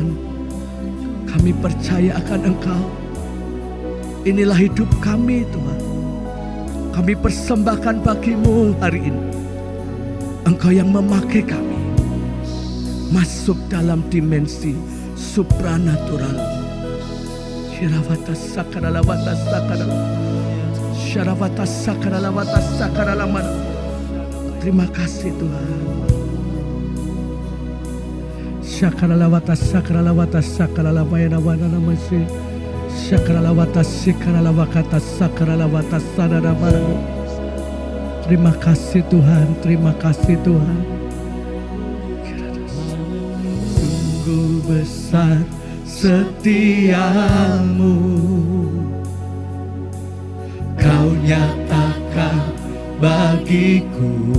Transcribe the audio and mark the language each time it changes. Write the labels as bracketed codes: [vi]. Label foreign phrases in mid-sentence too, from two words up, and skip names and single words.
[id] Kami percaya akan Engkau. Inilah hidup kami Tuhan. Kami persembahkan bagi-Mu hari ini. Engkau yang memakai kami masuk dalam dimensi supranatural. Shiravata sakaralawata sakarala, Sharavata sakaralawata sakaralamana. Terima kasih Tuhan. Shakaralawata sakaralawata sakaralamana namasi. Shakaralawata sikaralawakata sakaralawata sadaramana. Terima kasih Tuhan, terima kasih Tuhan. Sungguh besar setiamu, Kau nyatakan bagiku.